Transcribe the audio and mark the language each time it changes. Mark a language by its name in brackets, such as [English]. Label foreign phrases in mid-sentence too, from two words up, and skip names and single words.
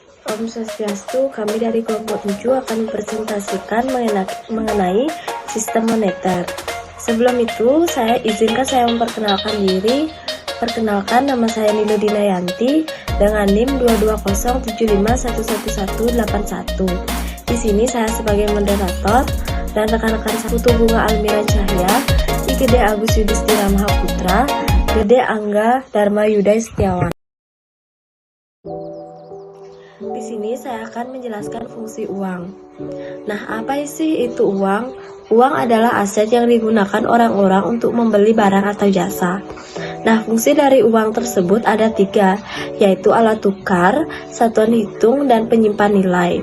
[Balinese] Om Swastiastu, [Indonesian] kami dari kelompok 7 akan mempresentasikan mengenai sistem moneter. Sebelum itu, saya memperkenalkan diri. Perkenalkan, nama saya Nilo Dinayanti dengan NIM 22075111181. Di sini saya sebagai moderator dan rekan-rekan Putu Bunga Almira Cahya, Gede Agus Yudhistira Mahaputra, Gede Angga Dharma Yudai Setiawan. Di sini saya akan menjelaskan fungsi uang. Nah, apa sih itu uang? Uang adalah aset yang digunakan orang-orang untuk membeli barang atau jasa. Nah, fungsi dari uang tersebut ada 3, yaitu alat tukar, satuan hitung, dan penyimpan nilai.